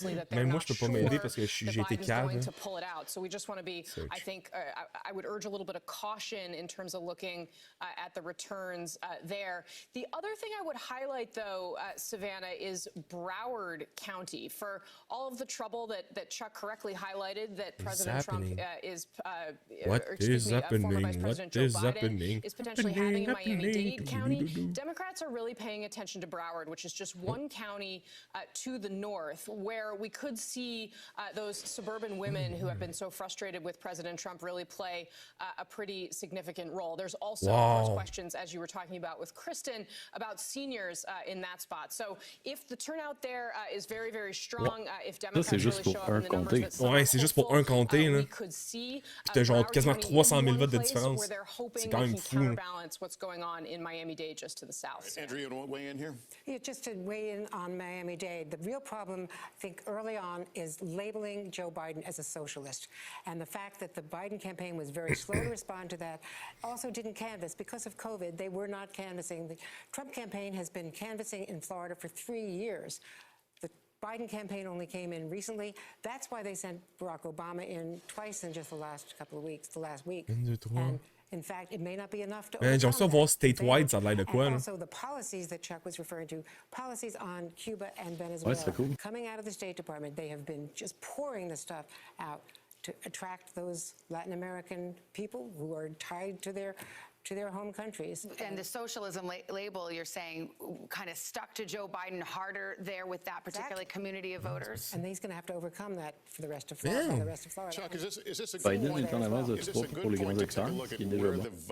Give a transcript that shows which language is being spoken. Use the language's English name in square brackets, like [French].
[French] Même moi, je peux pas m'aider parce que j'ai été cave. [English] I think I would urge a little bit of caution in terms of looking at the returns there. The other thing I would highlight, though, Savannah, is Broward County. For all of the trouble that Chuck correctly highlighted, that President Trump is, former Vice President Joe Biden is potentially having in Miami-Dade County. Democrats are really paying attention to Broward, which is just one county to the north, where we could see those suburban women who have been so frustrated with President Trump really play a pretty significant role. There's also, of course, questions, as you were talking about with Kristen, about seniors in that spot. So if the turnout there is very, very strong, if Democrats really show up in the numbers that some [French] ouais, c'est juste pour un comté, là. Puis t'as genre quasiment 300 000 votes de différence. C'est quand même fou. [English] What's going on in Miami-Dade just to the south. Andrew, you want to weigh in here? Yeah, just to weigh in on Miami-Dade, the real problem, I think, early on is labeling Joe Biden as a socialist. And the fact that the Biden campaign was very slow to respond to that, also didn't canvass. Because of COVID, they were not canvassing. The Trump campaign has been canvassing in Florida for 3 years. The Biden campaign only came in recently. That's why they sent Barack Obama in twice in just the last couple of weeks, the last week. And in fact, it may not be enough to [French] j'aime ça voir statewide, ça a l'air de quoi, là. [English] Also, the policies that Chuck was referring to, policies on Cuba and Venezuela, [French] ouais, cool. [English] coming out of the State Department, they have been just pouring the stuff out. to attract those Latin American people who are tied to their home countries. And the socialism label, you're saying, kind of stuck to Joe Biden harder there with that particular community of voters? And he's going to have to overcome that for the rest of Florida. Chuck, is this a [French] Biden est en avance de 3 pour les grands électeurs, ce qui est déjà bon.